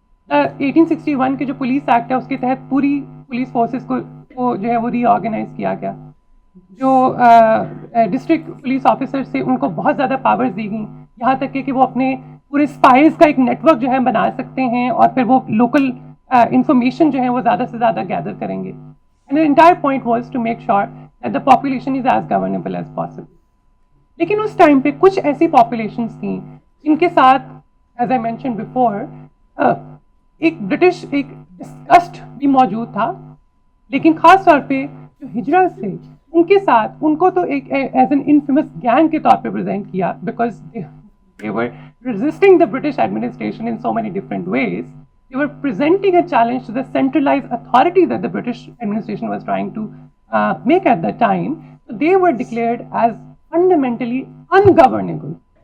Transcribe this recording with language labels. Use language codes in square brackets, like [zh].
[ur] 1861 کے جو police act ہے اس کے تحت پوری پولیس فورسز کو جو ہے وہ ری آرگنائز کیا گیا. جو ڈسٹرکٹ پولیس آفیسرز تھے ان کو بہت زیادہ پاورز دی گئیں، یہاں تک کہ وہ اپنے پورے اسپائز کا ایک نیٹ ورک جو ہے بنا سکتے ہیں اور پھر وہ لوکل انفارمیشن جو ہے وہ زیادہ سے زیادہ گیدر کریں گے. [en] And the entire point was to make sure that the population is as governable as possible. [ur] لیکن اس ٹائم پہ کچھ ایسی پاپولیشنز تھیں جن کے ساتھ [en] as I mention before [ur] ایک برٹش ایک ڈسگسٹ بھی موجود تھا. لیکن خاص طور پہ جو ہجرا تھے ان کے ساتھ ان کو تو ایک [en] as an infamous gang [ur] کے طور پہ پریزنٹ کیا [en] Because they were resisting the British administration in so many different ways. They were presenting a challenge to the centralized authority that the British administration was trying to make at that time. So they were declared as fundamentally ungovernable.